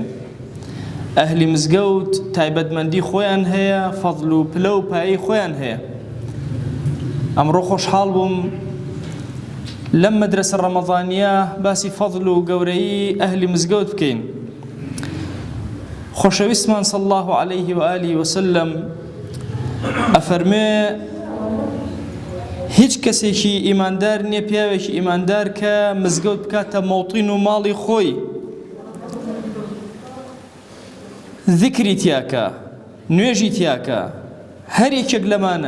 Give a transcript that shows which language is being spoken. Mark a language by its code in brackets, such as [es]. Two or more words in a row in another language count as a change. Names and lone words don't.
[ckb] ئەهلی مزگەوت تایبەتمەندی خۆیان هەیە، فەضل و پلە و پایەی خۆیان هەیە. ئەمڕۆ خۆشحاڵ بووم لەم مەدرسە ڕەمەضانیە باسی فەضل و گەورەی ئەهلی مزگەوت بکەین. خۆشەویستمان [ar] صلی الله عليه وآله وسلم [ckb] ئەفەرمێ هیچ کەسێکی ئیماندار نییە، پیاوێکی ئیماندار کە مزگەوت بکاتە مەوطین و ماڵی خۆی، ذیکری تیاکە، نوێژی تیاکە، هەر یەکێک لەمانە.